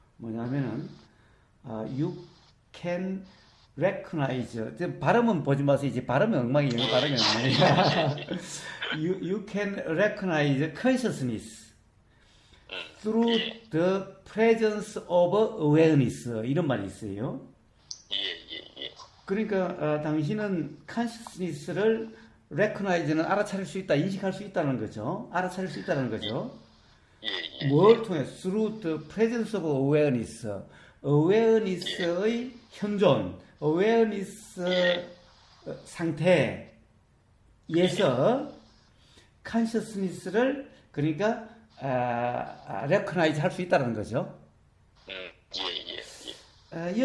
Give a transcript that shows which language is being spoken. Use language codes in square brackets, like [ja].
[ko] 뭐냐면은, [en] you can recognize. [ko] 발음은 보지 마세요. 이제 발음은 엉망이 영어 발음이 엉망이야. [en] you can recognize consciousness through [ko] 예, [en] the presence of awareness. [ko] 이런 말이 있어요. 예, 예, 예, 그러니까 당신은 consciousness를 recognize는 알아차릴 수 있다, 인식할 수 있다는 거죠. 알아차릴 수 있다는 거죠. 예, 예, 뭘 예, 통해? [en] Through the presence of awareness. [ko] awareness의 현존, awareness 예, 상태에서 예, consciousness를 그러니까 recognize 할 수 있다는 거죠. 예, 예, 예,